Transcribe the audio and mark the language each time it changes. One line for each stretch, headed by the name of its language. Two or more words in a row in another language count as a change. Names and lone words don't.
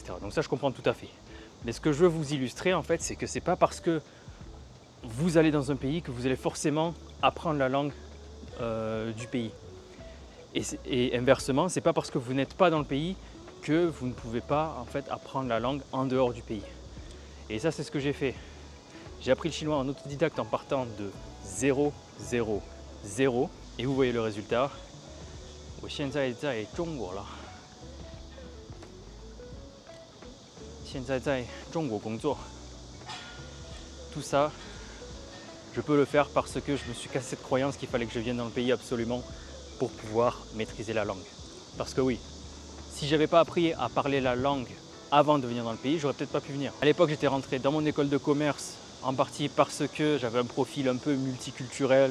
French: Donc ça, je comprends tout à fait. Mais ce que je veux vous illustrer, en fait, c'est que c'est pas parce que vous allez dans un pays que vous allez forcément apprendre la langue du pays. Et inversement, c'est pas parce que vous n'êtes pas dans le pays que vous ne pouvez pas en fait apprendre la langue en dehors du pays. Et ça, c'est ce que j'ai fait. J'ai appris le chinois en autodidacte en partant de 0, 0, 0. Et vous voyez le résultat.
Chinese: 我现在在中国了，现在在中国工作。
French: Tout ça, je peux le faire parce que je me suis cassé cette croyance qu'il fallait que je vienne dans le pays absolument pour pouvoir maîtriser la langue. Parce que oui, si je n'avais pas appris à parler la langue avant de venir dans le pays, j'aurais peut-être pas pu venir. À l'époque, j'étais rentré dans mon école de commerce en partie parce que j'avais un profil un peu multiculturel.